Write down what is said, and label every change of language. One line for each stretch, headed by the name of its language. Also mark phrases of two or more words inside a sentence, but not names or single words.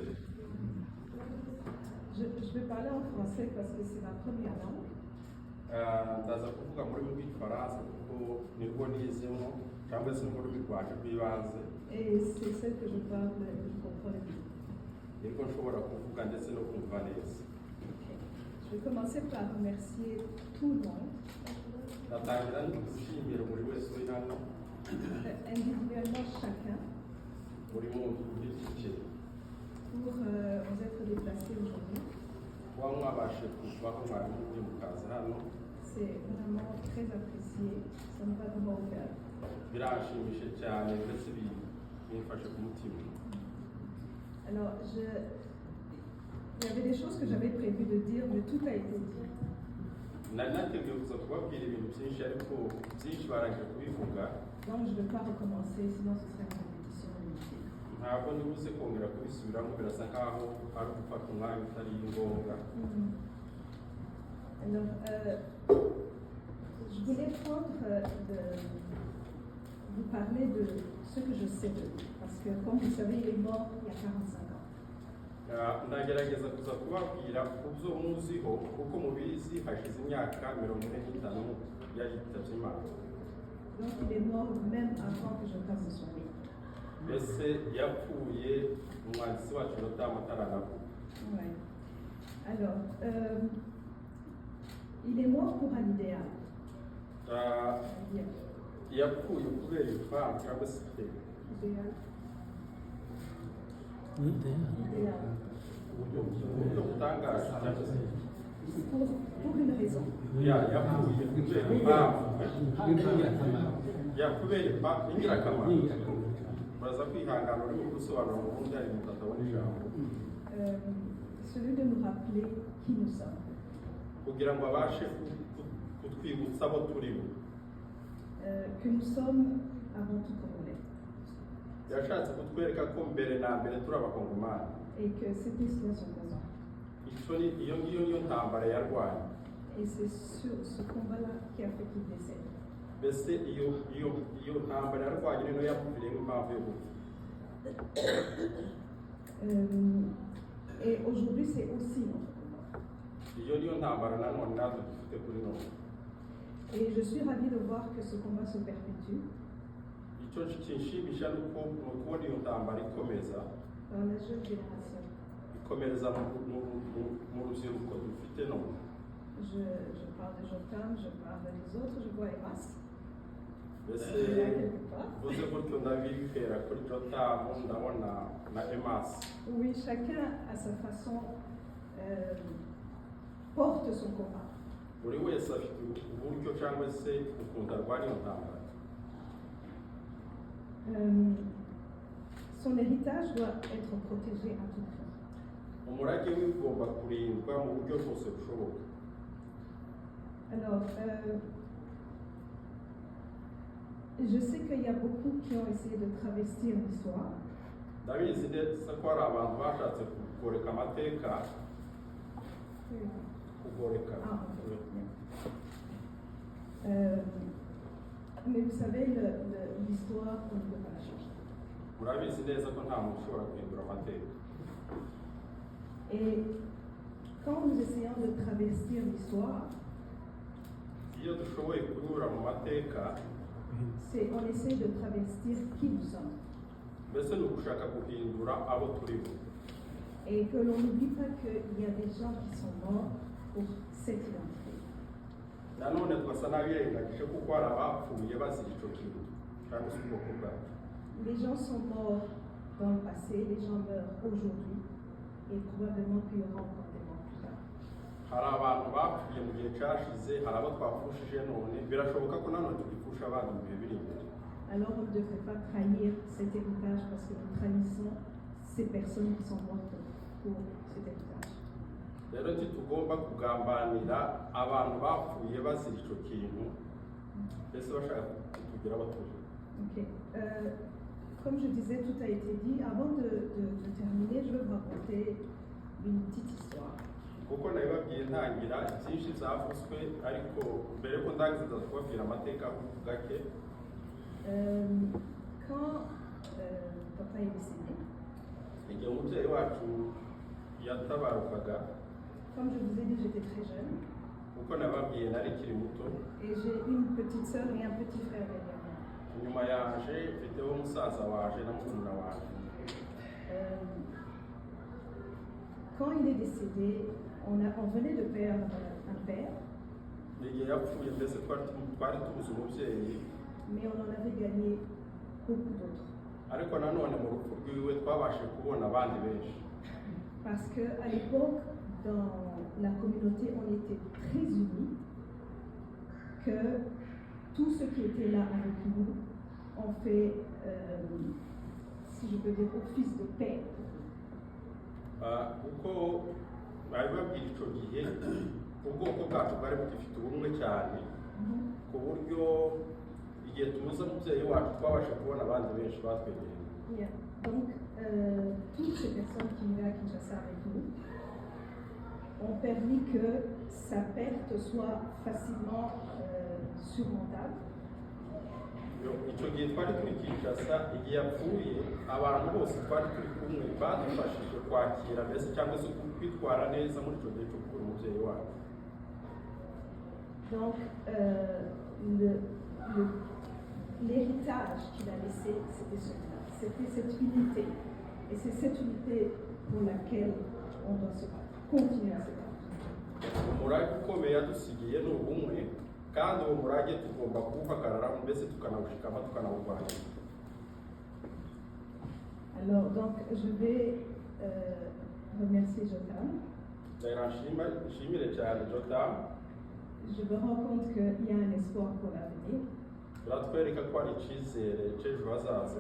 French: Je vais parler en français parce que c'est ma première langue.
Kinyarwanda: ndaza kuvuga muri rw'igifaransa kuko nirwo nizemo cyangwa se nirwo rw'iwacu rw'ibanze
French: Et c'est celle que je parle et je comprends le mieux.
Kinyarwanda: nirwo nshobora kuvuga ndetse no kumva neza.
French: Je vais commencer par remercier tout le monde,
Kinyarwanda: ndatangira gushimira buri wese uri hano
French: individuellement chacun,
Kinyarwanda: buri muntu ku giti cye
French: pour vous être déplacés aujourd'hui.
Kinyarwanda: kuba mwabashe kuvaho mwari mujye mukaza hano
French: C'est vraiment très apprécié, ça me va vraiment au cœur.
Kinyarwanda: birashimishije cyane ndetse bimfashe ku mutima.
French: Alors, il y avait des choses que j'avais prévu de dire, mais tout a été dit.
Kinyarwanda: nari nateguye kuza kubabwira ibintu byinshi ariko byinshi barangije kubivuga
French: Donc, je ne vais pas recommencer, sinon ce serait une répétition inutile.
Kinyarwanda: ntabwo nibuze kongera kubisubiramo birasa nkaho ari ugufata umwanya utari ngombwa.
French: Alors, je voulais vous parler de ce que je sais de lui, parce que comme vous savez, il est mort il y a 45 ans.
Kinyarwanda: ndagerageza kuza kubabwira kubyo muziho kuko mubizi hashize imyaka 45 yitabye Imana.
French: Donc il est mort même avant que je passe son livre.
Kinyarwanda: mbese yapfuye umwanditsi wacu Yotamu ataranavuga.
French: Ouais. Alors, il est mort pour un idéal.
Kinyarwanda: yapfuye kubera impamvu cyangwa se
French: Idéal.
Kinyarwanda: uburyo butangaje cyangwa se
French: Pour une raison.
Kinyarwanda: yapfuye kubera impamvu kubera impamvu ingirakamaro. muraza kwihangana urimo gusobanura mu bundi hari umuntu atabona ijambo.
French: Celui de nous rappeler qui nous sommes.
Kinyarwanda: kugira ngo abashe kutwibutsa abo turi bo.
French: Que nous sommes avant tout congolais.
Kinyarwanda: yashatse kutwereka ko mbere na mbere turi abakongomani.
French: Et que c'était cela son combat.
Kinyarwanda: iyo ngiyo niyo ntambara yarwanye.
French: Et c'est sur ce combat-là qui a fait qu'il décède.
Kinyarwanda: mbese iyo ntambara yarwanye niyo yapfiriye impamvu yo gupfa.
French: Et aujourd'hui c'est aussi notre combat.
Kinyarwanda: iyo niyo ntambara nanone natwe dufite kuri none.
French: Et je suis ravie de voir que ce combat se perpétue.
Kinyarwanda: icyo kinshimisha ni ukubona iyo ntambara ikomeza.
French: Dans la jeune génération.
Kinyarwanda: ikomereza mu rubyiruko dufite none.
French: Je parle de Jotam, je parle des autres, je vois Emas.
Kinyarwanda: mbese
French: quelque part.
Kinyarwanda: uvuze gutyo ndabibwira kuri Jotamu ndabona na Emas.
French: Oui, chacun à sa façon porte son combat.
Kinyarwanda: buri wese afite uburyo cyangwa se ukuntu arwanya iyo ntambara.
French: Son héritage doit être protégé à tout prix.
Kinyarwanda: umurage we ugomba kurindwa mu buryo bwose bushoboka.
French: Alors, je sais qu'il y a beaucoup qui ont essayé de travestir l'histoire.
Kinyarwanda: ndabizi neza ko hari abantu bashatse kugoreka amateka. kugoreka.
French: Mais vous savez, l'histoire, on ne peut pas la changer.
Kinyarwanda: murabizi neza ko nta muntu ushobora guhindura amateka.
French: Et quand nous essayons de travestir l'histoire,
Kinyarwanda: iyo dushoboye kunyura mu mateka
French: On essaie de travestir qui nous sommes.
Kinyarwanda: mbese ni ugushaka guhindura abo turi bo.
French: Et que l'on n'oublie pas qu'il y a des gens qui sont morts pour cette identité.
Kinyarwanda: nanone twasa n'abirengagije kuko hari abapfuye bazira icyo kintu cyangwa se ubwoko bwacu.
French: Les gens sont morts dans le passé, les gens meurent aujourd'hui, et probablement qu'il y aura encore des morts plus tard.
Kinyarwanda: hari abantu bapfuye mu gihe cyashize, hari abo twapfushije none, birashoboka ko nanone tugipfusha abandi mu bihe biri imbere.
French: Alors on ne devrait pas trahir cet héritage parce que nous trahissons ces personnes qui sont mortes pour cet héritage.
Kinyarwanda: rero ntitugomba kugambanira abantu bapfuye bazira icyo kintu, mbese bashaka kutugira abo turi.
French: Ok. Comme je disais, tout a été dit. Avant de terminer, je vais vous raconter une petite histoire.
Kinyarwanda: kuko nabibabwiye ntangira byinshi zavuzwe, ariko mbere ko ndangiza kubabwira amateka gake.
French: Quand papa est décédé,
Kinyarwanda: igihe umubyeyi wacu yatabarukaga,
French: comme je vous ai dit, j'étais très jeune.
Kinyarwanda: kuko nababwiye nari kiri muto.
French: Et j'ai une petite sœur et un petit frère derrière moi.
Kinyarwanda: Nyuma yaje mfiteho umusaza waje na murumuna waje.
French: Quand il est décédé, on venait de perdre un père,
Kinyarwanda: igihe yapfuye mbese twari tubuze umubyeyi,
French: mais on en avait gagné beaucoup d'autres.
Kinyarwanda: ariko nanone mu rupfu rwiwe twabashe kubona abandi benshi.
French: Parce qu'à l'époque, dans la communauté, on était très unis, que tous ceux qui étaient là avec nous ont fait, si je peux dire, office de paix.
Kinyarwanda: kuko babibabwira icyo gihe ubwoko bwacu bwari bugifite ubumwe cyane, ku buryo igihe tubuze umubyeyi wacu twabashe kubona abandi benshi batwegereye.
French: Yeah. Donc, toutes ces personnes qui venaient à Kinshasa avec nous ont permis que sa perte soit facilement surmontable.
Kinyarwanda: icyo gihe twari turi Kinshasa, igihe yapfuye abantu bose twari turi kumwe badufashije kwakira mbese cyangwa se kwitwara neza muri icyo gihe cyo kubura umubyeyi wacu.
French: Donc, l'héritage qu'il a laissé, c'était celui-là. C'était cette unité. Et c'est cette unité pour laquelle on doit se battre, continuer à se battre.
Kinyarwanda: umurage ukomeye yadusigiye ni ubumwe, kandi uwo murage tugomba kuwuhagararaho mbese tukanawushikama tukanawurwanya.
French: Alors, donc, je vais remercier Jotam.
Kinyarwanda: nshimire cyane Jotam.
French: Je me rends compte qu'il y a un espoir pour l'avenir,
Kinyarwanda: biratwereka ko hari icyizere cy'ejo hazaza,